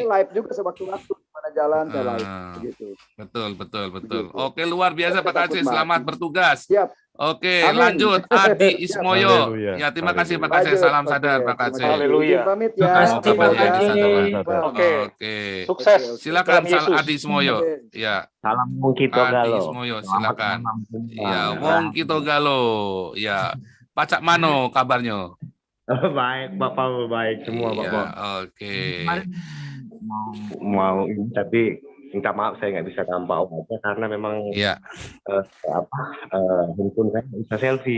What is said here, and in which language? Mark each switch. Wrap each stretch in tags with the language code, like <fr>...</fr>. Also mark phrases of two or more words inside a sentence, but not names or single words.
<id>saya live juga sewaktu-waktu mana jalan saya live, begitu. Betul. Begitu. Oke, luar biasa Pak Kace, selamat bertugas. Siap. Oke, lanjut Adi Ismoyo. Ya, terima kasih Pak Kace, salam sadar Pak Kace. Haleluya. Pamit ya. Oke. Sukses. Silakan Adi Ismoyo. Ya. Salam Wong Kito Galo. Adi Ismoyo, silakan. Ya, Wong Kito Galo. Ya. Pak Cak Mano kabarnya? Baik, Bapak, baik semua Bapak. Oke. Mau tapi minta maaf saya nggak bisa tampak aja karena memang handphone saya nggak bisa selfie.</id>